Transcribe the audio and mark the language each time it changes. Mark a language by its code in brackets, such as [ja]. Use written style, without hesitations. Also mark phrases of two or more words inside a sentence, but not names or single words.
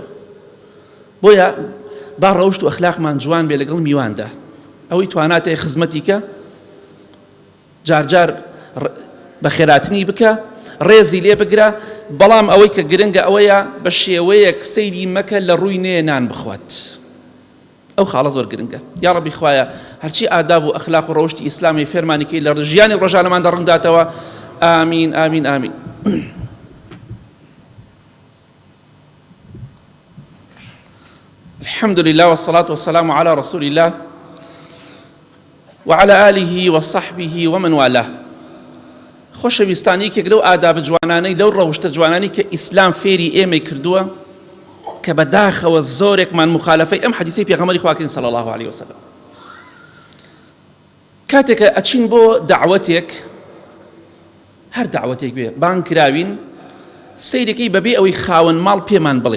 [ckb] بۆیە با ڕەوشت و ئەخلاقمان جوان بێ لەگەڵ میواندا، ئەوەی تواناتێ خزمەتیکە، جارجار بە خێراتنی بکە، ڕێزی لێ بگرە، بەڵام ئەوەی کە گرنگە ئەوەیە بە شێوەیەک سەیری مەکە لە ڕووی نێ نان بخوات. ئەو خاڵە زۆر گرنگە. یا ڕەبی خوایە هەرچی ئاداب و ئەخلاق و ڕەوشتی ئیسلامی فێرمانیکەی لە ژیانی ڕۆژانەماندا ڕونداتەوە. ئامین ئامین ئامین. [ar] الحمد لله والصلاة والسلام على رسول الله وعلى آله وصحبه ومن والاه. [ckb] خۆشەویستانی کێک لەو ئاداب جوانانەی لەو ڕەوشتە جوانانی کە ئیسلام فێری ئێمەی کردووە کە بەداخەوە زۆرێکمان مخالەفەی ئەم حەدیثەی پێغەمبەری خواکەین [ar] صلی الله عليه وسلم. [ckb] کاتێکە ئەچین بۆ دعوەتێک، هەر دعوەتێک بێ بان کراوین، سەیرێکی بەبێ ئەوەی خاوەن ماڵ پێمان بڵێ.